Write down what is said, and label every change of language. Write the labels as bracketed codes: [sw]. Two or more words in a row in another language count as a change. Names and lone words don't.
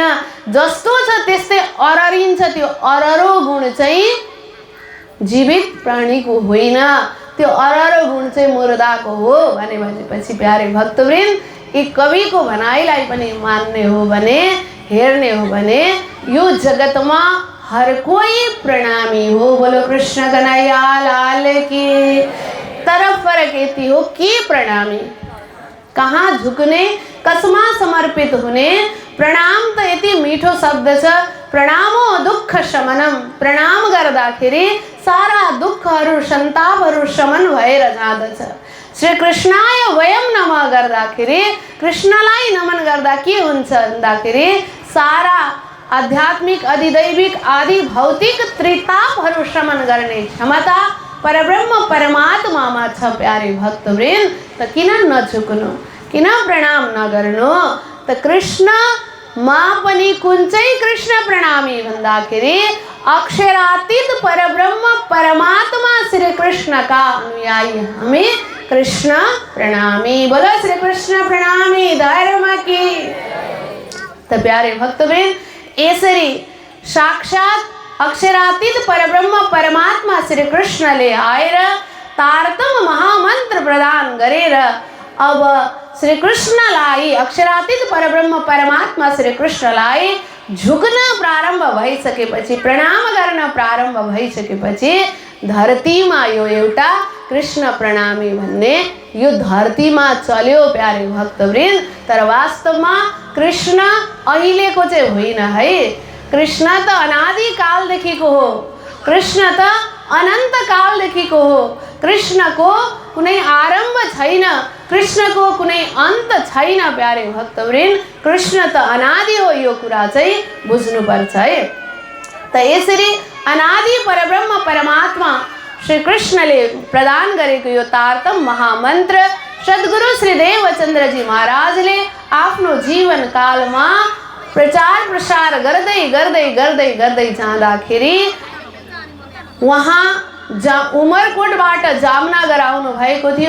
[ne] जस्तो छ त्यस्तै अररिन्छ। त्यो अररो गुण चाहिँ जीवित प्राणीको होइन, त्यो अररो गुण चाहिँ मुर्दाको हो भनेपछि प्यारे भक्तवृन्द यी कविको भनाइलाई पनि मान्ने हो भने, हेर्ने हो भने यो जगतमा [hi] हर कोई [ne] प्रणामी हो। [hi] बोलो कृष्ण कन्हैया लाल की। [ne] तर फरक यति हो के प्रणामी, कहाँ झुक्ने, कसमा समर्पित हुने। प्रणाम त यति मिठो शब्द छ। [sa] प्रणामो दुःख शमनम। [ne] प्रणाम गर्दाखेरि सारा दुःखहरू सन्तापहरू शमन भएर जाँदछ। [sa] श्री कृष्णाय वयम नमः [ne] गर्दाखेरि, कृष्णलाई नमन गर्दा के हुन्छ भन्दाखेरि सारा आध्यात्मिक अधिदैविक आदि भौतिक त्रितापहरू शमन गर्ने क्षमता परब्रह्म परमात्मामा छ। प्यारे भक्तवृन्द, त किन नझुक्नु, किन प्रणाम नगर्नु। त कृष्णमा पनि कुन चाहिँ कृष्ण प्रणामी भन्दाखेरि अक्षरातीत परब्रह्म परमात्मा श्री कृष्ण का अनुयायी हामी कृष्ण प्रणामी। [hi] बोलो श्री कृष्ण प्रणामी धर्म की। [ne] त प्यारे भक्तवृन्द, यसरी साक्षात अक्षरातीत परब्रह्म परमात्मा श्री कृष्णले आएर तारतम महामन्त्र प्रदान गरेर अब श्री कृष्णलाई, अक्षरातीत परब्रह्म परमात्मा श्री कृष्णलाई झुक्न प्रारम्भ भइसकेपछि, प्रणाम गर्न प्रारम्भ भइसकेपछि धरतीमा यो एउटा कृष्ण प्रणामी भन्ने यो धरतीमा चल्यो। प्यारे भक्तवृन्द, तर वास्तवमा कृष्ण अहिलेको चाहिँ होइन है। कृष्ण त अनादिकालदेखिको हो, कृष्ण त अनन्त कालदेखिको हो। कृष्णको कुनै आरम्भ छैन, कृष्णको कुनै अन्त छैन। प्यारे भक्तवृन्द, कृष्ण त अनादि हो, यो कुरा चाहिँ बुझ्नुपर्छ है। त यसरी अनादि परब्रह्म परमात्मा श्री कृष्णले प्रदान गरेको यो तारतम महामन्त्र सद्गुरु श्री देवचन्द्रजी महाराजले आफ्नो जीवन कालमा प्रचार प्रसार गर्दै गर्दै गर्दै गर्दै जाँदाखेरि उहाँ उमरकोटबाट जामनगर आउनु भएको थियो।